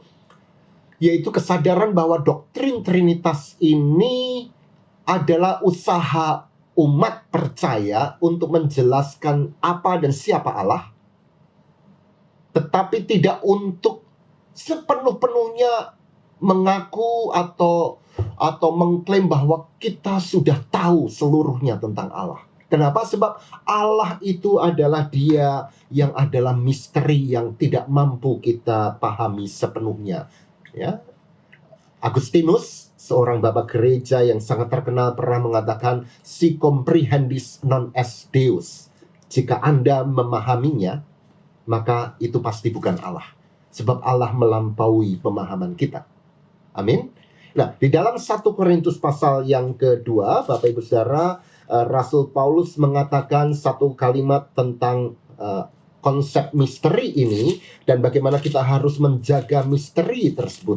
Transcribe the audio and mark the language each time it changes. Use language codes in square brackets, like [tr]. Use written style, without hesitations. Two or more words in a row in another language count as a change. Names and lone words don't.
[id] Yaitu kesadaran bahwa doktrin Trinitas ini adalah usaha umat percaya untuk menjelaskan apa dan siapa Allah, tetapi tidak untuk sepenuh-penuhnya mengaku atau mengklaim bahwa kita sudah tahu seluruhnya tentang Allah. Kenapa? Sebab Allah itu adalah Dia yang adalah misteri yang tidak mampu kita pahami sepenuhnya. Ya, Agustinus, seorang bapak gereja yang sangat terkenal, pernah mengatakan, [la] "Si comprehendis non est Deus." [id] Jika Anda memahaminya, maka itu pasti bukan Allah. Sebab Allah melampaui pemahaman kita. Amin. Nah, di dalam 1 Korintus pasal yang kedua, Bapak Ibu Saudara, Rasul Paulus mengatakan satu kalimat tentang konsep misteri ini dan bagaimana kita harus menjaga misteri tersebut.